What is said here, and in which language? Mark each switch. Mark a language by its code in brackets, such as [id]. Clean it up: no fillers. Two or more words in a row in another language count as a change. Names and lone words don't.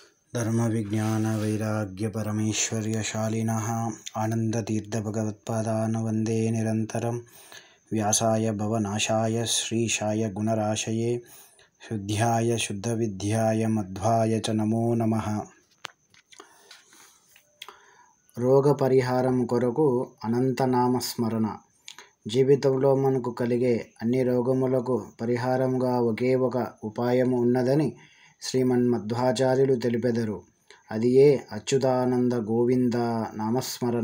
[sa] धर्मविज्ञानवैराग्यपरमैश्वर्यशालिनः आनन्दतीर्थभगवत्पादान् वन्दे निरन्तरं। व्यासाय भवनाशाय श्रीशाय गुणराशये शुद्ध्याय शुद्धविद्याय मध्वाय च नमो नमः। [te] రోగ పరిహారం కొరకు అనంతనామస్మరణ. జీవితంలో మనకు కలిగే అన్ని రోగములకు పరిహారంగా ఒకే ఒక ఉపాయము ఉన్నదని శ్రీమన్మధ్వాచార్యులు తెలిపెదరు. అది ఏ అచ్యుతానంద గోవింద నామస్మరణ.